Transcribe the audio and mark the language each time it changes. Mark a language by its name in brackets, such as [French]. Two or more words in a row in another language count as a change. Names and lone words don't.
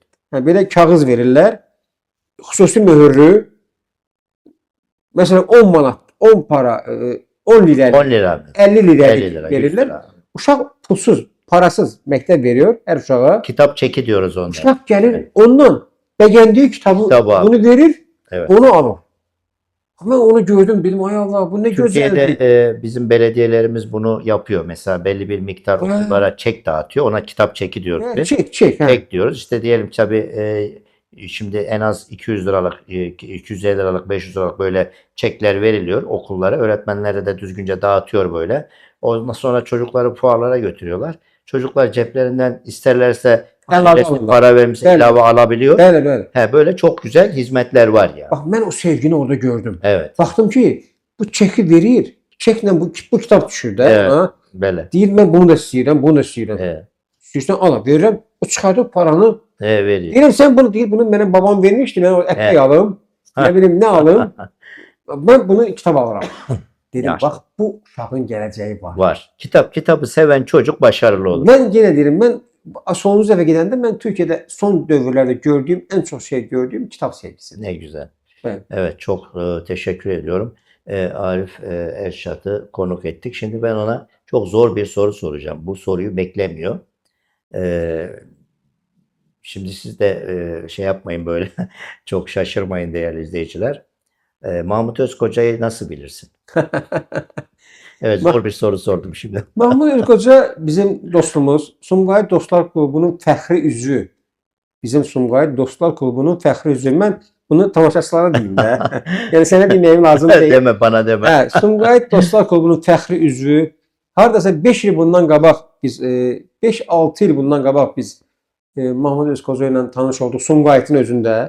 [Azerbaijani] Belə kağız verirlər, xüsusi möhürlü. Məsələn, 10 manat, 10 para, 10 lirə, [Turkish] 10 lira. [Azerbaijani] 50 lirə [Turkish] 50 lira. 100 [Azerbaijani] verirlər. [Turkish] lira. [Azerbaijani] Uşaq pulsuz, parasız məktəb veriyor hər uşağa. [Turkish] Kitap çeki diyoruz onda. [Azerbaijani] Uşaq gəlir, ondan bəgəndiyi [Turkish] Kitabı [Azerbaijani] kitabı al. bunu verir, [Turkish] Evet. [Azerbaijani] onu alır. Mən onu gördüm, dedim ay Allah, bu ne gözəldir. [Turkish] Türkiye'de bizim belediyelerimiz bunu yapıyor. Mesela belli bir miktar okullara çek dağıtıyor. Ona kitap çeki diyoruz biz. Çek. Çek diyoruz. İşte diyelim tabii şimdi en az 200 liralık, 250 liralık, 500 liralık böyle çekler veriliyor okullara. Öğretmenlere de düzgünce dağıtıyor böyle. Ondan sonra çocukları fuarlara götürüyorlar. Çocuklar ceplerinden isterlerse Elave resmi alırlar. para vermişse [Azerbaijani] Bəli. [Turkish] ilave alabiliyor. [Azerbaijani] Bəli. [Turkish] Böyle çok güzel hizmetler var ya. [Azerbaijani] Bax, mən o sevgini orada gördüm. [Turkish] Evet. [Azerbaijani] Baxdım ki, bu çeki verir. Çeklə bu kitab düşür də. [Turkish] Evet. [Azerbaijani] Ha? [Turkish] Böyle. [Azerbaijani] Deyir, mən bunu da istəyirəm, bunu da istəyirəm. [Turkish] Evet. [Azerbaijani] İstəyirsən al, verirəm. O çıxardır paranı. [Turkish] Veriyor. [Azerbaijani] Deyirəm, sən bunu deyir, bunu mənim babam vermişdi, mən o ətək alım. Nə bilim, nə alım. Mən bunu kitab alıram. Dedim, Yaxşı. bax, bu uşağın gələcəyi var. Var. [Turkish] Kitabı seven çocuk başarılı olur. [Azerbaijani] Mən yenə deyirəm, mən sonuncu dəfə gedəndə mən Türkiyədə son dövrlərdə gördüyüm, ən çox gördüyüm kitab sevgisidir. [Turkish] Ne güzel. Evet. Evet, çok teşekkür ediyorum. Arif Erşat'ı konuk ettik. Şimdi ben ona çok zor bir soru soracağım. Bu soruyu beklemiyor. E, Şimdi siz de şey yapmayın böyle, çok şaşırmayın değerli izleyiciler. Mahmut Özkoca'yı nasıl bilirsin? Evet, zor bir soru sordum şimdi. [Azerbaijani] Mahmud Özkoca bizim dostumuz, Sumqayıt Dostlar Klubunun fəxri üzvü. Bizim Sumqayıt Dostlar Klubunun fəxri üzvü. Mən bunu tamaşaçılara deyim də. Yəni sənə deməyim lazım deyil. [Turkish] Deme, bana deme. [Azerbaijani] Hə, Sumqayıt Dostlar Klubunun fəxri üzvü. Hardasa 5 il bundan qabaq biz 5-6 il bundan qabaq biz Mahmud Özkoca ilə tanış olduq Sumqayıtın özündə.